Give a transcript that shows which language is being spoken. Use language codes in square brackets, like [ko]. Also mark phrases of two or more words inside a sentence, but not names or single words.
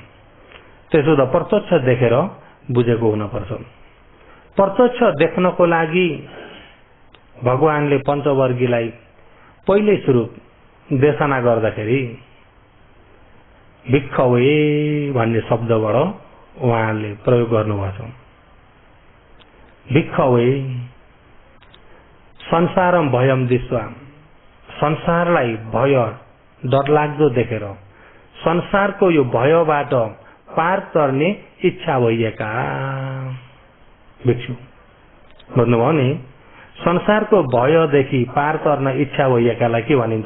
[ne] त्यसो त प्रत्यक्ष देखेर बुझेको हुनुपर्छ। प्रत्यक्ष देख्नको लागि भगवानले पञ्चवर्गीलाई पहिले सुरु देशना गर्दाखेरि भिक्खवे भन्ने शब्दबाट उहाँले प्रयोग गर्नुभएको छ। [pi] भिक्खवे संसारम भयम दिस्वा, [ne] संसारलाई भय डरलाग्दो देखेर संसारको यो भयबाट पार गर्ने इच्छा भइएका भिक्षु। भन्नुभयो नि, संसारको भयदेखि पार गर्न इच्छा भइएकालाई के भनिन्छ?